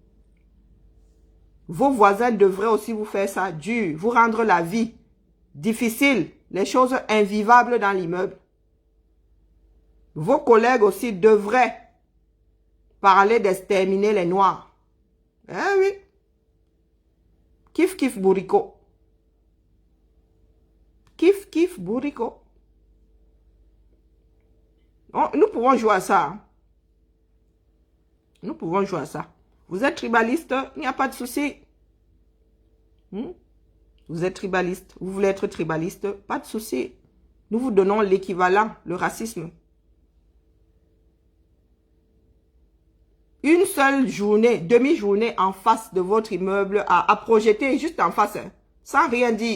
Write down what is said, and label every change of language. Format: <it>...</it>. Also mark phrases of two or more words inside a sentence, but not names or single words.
<fr>Vos voisins devraient aussi vous faire ça dur, vous rendre la vie difficile, les choses invivables dans l'immeuble. Vos collègues aussi devraient parler d'exterminer les Noirs. Eh oui. Kif kif bourrico. Kif kif bourrico. Nous pouvons jouer à ça. Hein. Nous pouvons jouer à ça. Vous êtes tribaliste, il n'y a pas de souci. Vous êtes tribaliste, vous voulez être tribaliste, pas de souci. Nous vous donnons l'équivalent, le racisme. Une seule journée, demi-journée en face de votre immeuble à projeter juste en face, hein, sans rien dire.</fr>